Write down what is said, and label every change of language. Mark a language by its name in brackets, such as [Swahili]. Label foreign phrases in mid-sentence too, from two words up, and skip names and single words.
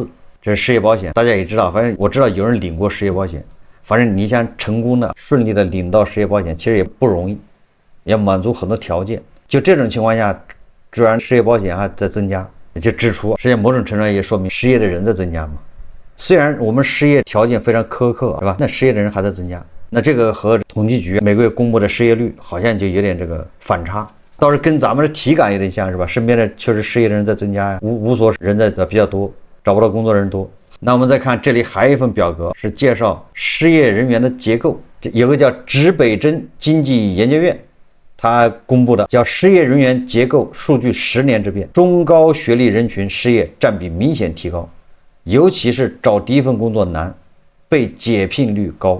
[Chinese] 這是失業保險，大家也知道，反正我知道有人領過失業保險，反正你想成功的順利的領到失業保險其實也不容易，要滿足很多條件。就這種情況下，居然失業保險還在增加，就支出實際上某種程度上也說明失業的人在增加嘛。雖然我們失業條件非常苛刻，是吧？那失業的人還在增加，那這個和統計局每個月公布的失業率好像就有點這個反差，倒是跟咱們的體感有點像，是吧？身邊的確實失業的人在增加呀，無所人在比較多，找不到工作的人多。那我們再看這裡還有一份表格，是介紹失業人員的結構，有個叫指北針經濟研究院，他公布的叫失業人員結構數據10年之變，中高學歷人群失業佔比明顯提高，尤其是找第一份工作難，被解聘率高。